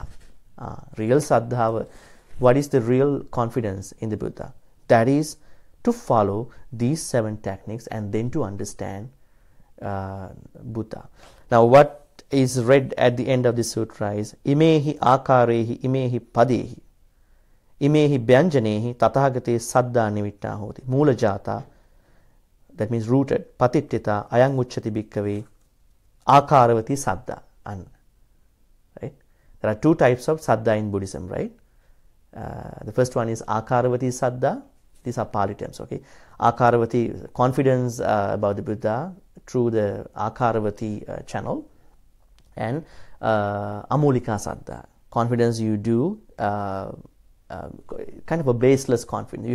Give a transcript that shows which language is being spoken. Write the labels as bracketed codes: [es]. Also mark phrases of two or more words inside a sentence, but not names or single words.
[en] Real saddha, what is the real confidence in the Buddha? That is to follow these 7 techniques and then to understand Buddha. Now what is read at the end of the sutra is [pi] imehi akarehi imehi padehi. imehi byanjanehi tathagate saddha nivitta hoti. Mula jata, [en] that means rooted. [pi] Patittita ayang uchchati bhikkhave akaravati saddha. [en] Right? There are two types of saddha in Buddhism, right? The first one is [pi] akaravati saddha. [en] These are Pali terms, okay? Akaravati, confidence about the Buddha through the Akaravati channel, and [pi] Amulika Saddha, [en] confidence you do, kind of a baseless confidence.